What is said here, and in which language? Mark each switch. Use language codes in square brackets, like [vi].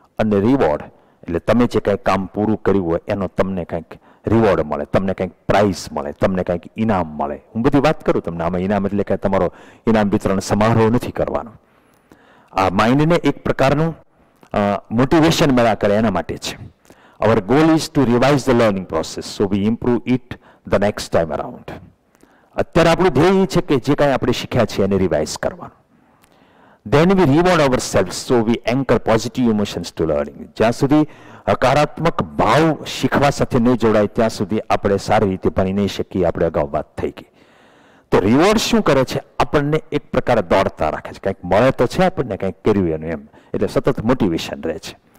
[gu] અને રિવોર્ડ એટલે તમે જે કંઈક કામ પૂરું કર્યું હોય એનો તમને કંઈક રિવોર્ડ મળે, તમને કંઈક પ્રાઇઝ મળે, તમને કંઈક ઇનામ મળે. હું બધી વાત કરું તમને, આમાં ઇનામ એટલે કે તમારો ઇનામ વિતરણ સમારોહ નથી કરવાનો. આ માઇન્ડને એક પ્રકારનું મોટિવેશન મળ્યા કરે એના માટે છે. [en] Our goal is to revise the learning process so we improve it the next time around. [gu] અત્યારે આપણું ધ્યેય છે કે જે કાંઈ આપણે શીખ્યા છે એને રિવાઇઝ કરવાનું. [en] Then we reward ourselves so we anchor positive emotions to learning. [gu] જ્યાં સુધી હકારાત્મક ભાવ શીખવા સાથે નહીં જોડાય ત્યાં સુધી આપણે સારી રીતે ભણી નહીં શકીએ. આપણે અગાઉ વાત થઈ ગઈ. તો રિવોર્ડ શું કરે છે? આપણને એક પ્રકારે દોડતા રાખે છે. કંઈક મળે તો છે આપણને, કંઈક કર્યું એનું એમ, એટલે સતત મોટિવેશન રહે છે.